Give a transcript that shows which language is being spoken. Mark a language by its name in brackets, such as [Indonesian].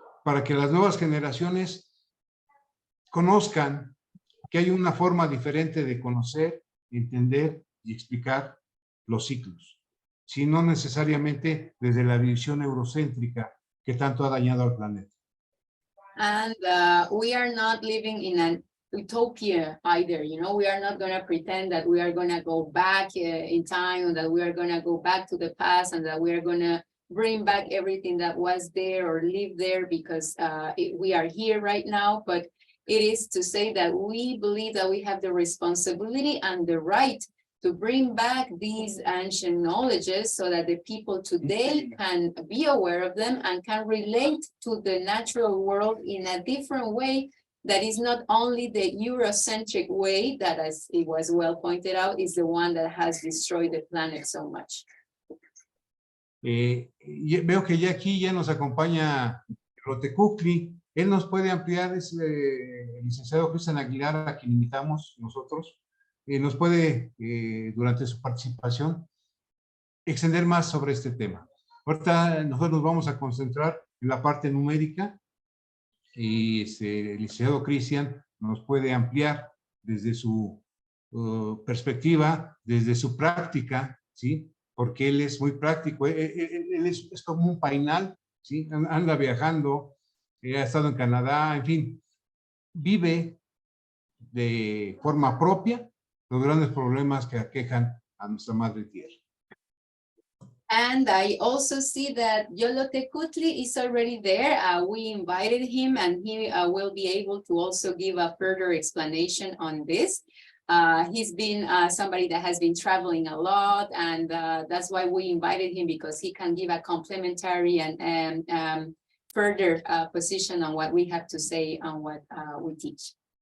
[Spanish] para que las nuevas generaciones conozcan que hay una forma diferente de conocer, entender y explicar los ciclos, sino necesariamente desde la visión eurocéntrica que tanto ha dañado al planeta. [English] And we are not living in an utopia either, you know, we are not going to pretend that we are going to go back in time, and that we are going to go back to the past, and that we are going to bring back everything that was there or live there, because we are here right now. But it is to say that we believe that we have the responsibility and the right to bring back these ancient knowledges so that the people today can be aware of them and can relate to the natural world in a different way that is not only the Eurocentric way that, as it was well pointed out, is the one that has destroyed the planet so much. [Spanish] Veo que ya aquí ya nos acompaña Yolotecuhtli. Él nos puede ampliar, es el licenciado Cristian Aguilar, a quien invitamos nosotros. Nos puede, durante su participación, extender más sobre este tema. Ahorita nosotros nos vamos a concentrar en la parte numérica y el licenciado Cristian nos puede ampliar desde su perspectiva, desde su práctica, ¿sí? Porque él es muy práctico, él es como un painal, ¿sí? Anda viajando, ha estado en Canadá, en fin, vive de forma propia los grandes problemas que aquejan a nuestra madre tierra. [English] And I also see that Yolotecuhtli is already there. We invited him, and he will be able to also give a further explanation on this. He's been somebody that has been traveling a lot, and that's why we invited him, because he can give a complementary and further position on what we have to say on what we teach.